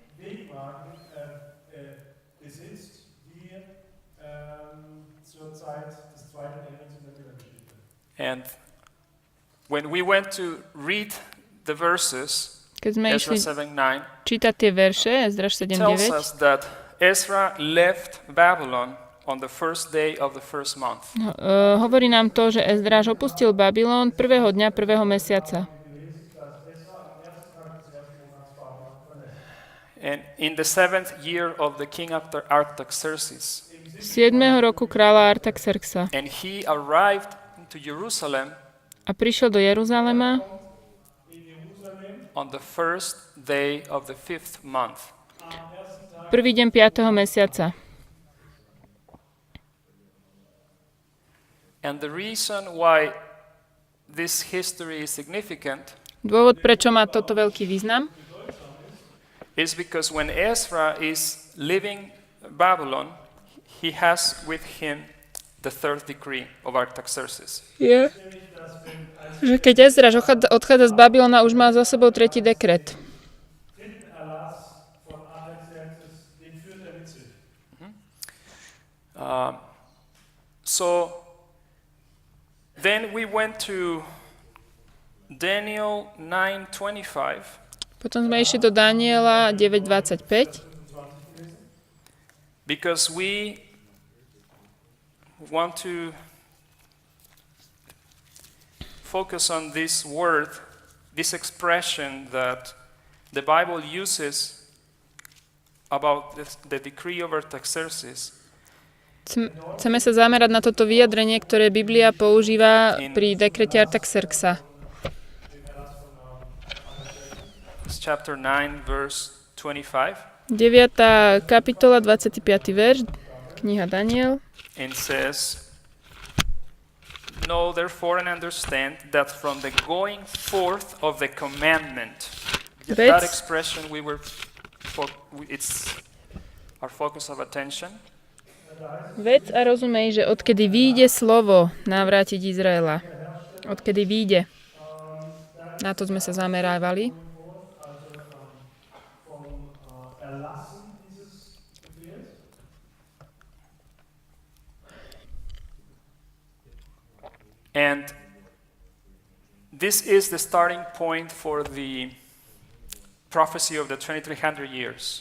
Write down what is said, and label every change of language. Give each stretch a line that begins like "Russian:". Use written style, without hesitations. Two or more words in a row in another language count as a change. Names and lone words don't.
English: And when we went to read the verses,
Slovak: Keď sme Ezra išli 7:9 čítať tie verše, Ezdráš
English: tells 7:9, us that Ezra left Babylon on the first day of the first month.
Slovak: Hovorí nám to, že Ezdráš opustil Babylon prvého dňa prvého mesiaca.
English: And in the 7th year of the king Artaxerxes.
Slovak: 7. roku kráľa Artaxerxa.
English: And he arrived to Jerusalem
Slovak: A prišiel do Jeruzalema
English: on the first day of the 5th month.
Slovak: prvý deň 5. mesiaca.
English: And the reason why this history is significant
Slovak: Dôvod, prečo má toto veľký význam,
English: is because when Ezra is leaving Babylon, he has with him the third decree of Artaxerxes.
Slovak: je, že keď Ezdráš odchádza z Babylona, už má za sebou tretí dekret.
English: So then we went to Daniel 9:25.
Slovak: Potom sme išli do Daniela 9:25,
English: Because we want to focus on this word, this expression that the Bible uses about the decree of Artaxerxes.
Slovak: Chceme sa zamerať na toto vyjadrenie, ktoré Biblia používa pri dekrete Artaxerxa.
English: Chapter 9, verse 25.
Slovak: 9. kapitola, 25. verš, kniha Daniel.
English: And says, Know therefore and understand that from the going forth of the commandment, that expression it's our focus of attention.
Slovak: Vec a rozumej, že odkedy vyjde slovo navrátiť Izraela. Odkedy vyjde. Na to sme sa zamerávali.
English: And this is the starting point for the prophecy of the 2300 years.